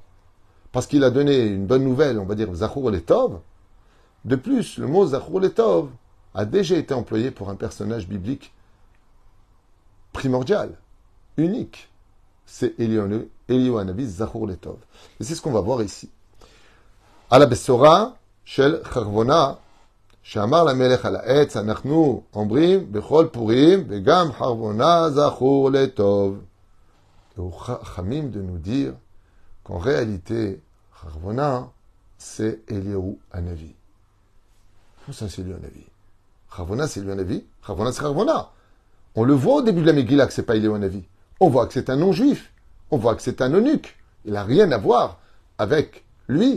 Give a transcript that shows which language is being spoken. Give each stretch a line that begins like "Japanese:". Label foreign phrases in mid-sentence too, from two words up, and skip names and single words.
French: Parce qu'il a donné une bonne nouvelle, on va dire
Hebrew: זכור לטוב.
French: De plus, le mot
Hebrew: זכור לטוב
French: a déjà été employé pour un personnage biblique primordial, unique. C'est Eliyahu Hanavi
Hebrew: זכור לטוב.
French: Et c'est ce qu'on va voir ici. À la
Hebrew: בשורה, של חרבונה, שאמר למלך על העץ, אנחנו אומרים בכל פורים, וגם חרבונה זכור לטוב.
French: Et aux Chachamim de nous dire qu'en réalité, Charvona, c'est Eliyahu Hanavi. Comment ça, c'est Eliyahu Hanavi? Charvona, c'est Eliyahu Hanavi. Charvona, c'est Charvona. On le voit au début de la Megillah que c'est pas Eliyahu Hanavi. On voit que c'est un non-juif. On voit que c'est un eunuque. Il n'a rien à voir avec lui.